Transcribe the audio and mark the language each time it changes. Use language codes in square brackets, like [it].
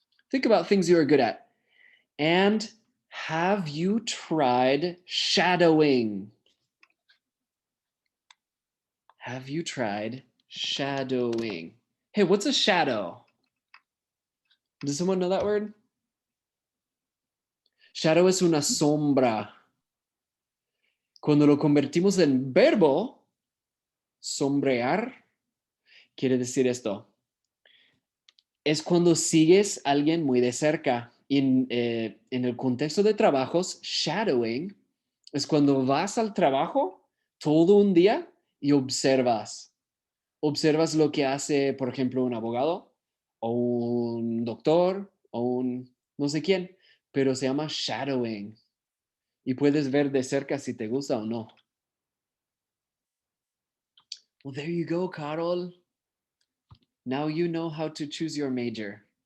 [en] Think about things you are good at. And have you tried shadowing? Have you tried shadowing? Hey, what's a shadow? Does someone know that word? [es] Shadow es una sombra. Cuando lo convertimos en verbo, sombrear, quiere decir esto. Es cuando sigues a alguien muy de cerca. En el contexto de trabajos, shadowing es cuando vas al trabajo todo un día y observas. Observas lo que hace, por ejemplo, un abogado o un doctor o un no sé quién, pero se llama shadowing. Y puedes ver de cerca si te gusta o no. [en] Well, there you go, Carol. Now you know how to choose your major.